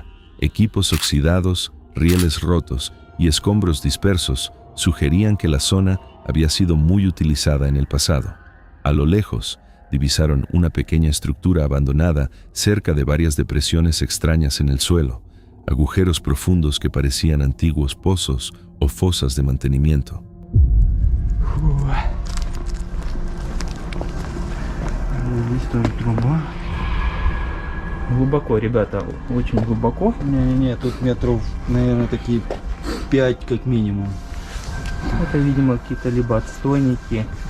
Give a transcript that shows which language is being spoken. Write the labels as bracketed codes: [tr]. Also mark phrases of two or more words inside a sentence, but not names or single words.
[es] Equipos oxidados, rieles rotos y escombros dispersos sugerían que la zona había sido muy utilizada en el pasado. A lo lejos, divisaron una pequeña estructura abandonada cerca de varias depresiones extrañas en el suelo, agujeros profundos que parecían antiguos pozos o fosas de mantenimiento. [ru] Глубоко, ребята, очень глубоко. Не, тут метров, наверное, такие 5 как минимум. Это, видимо, какие-то либо отстойники.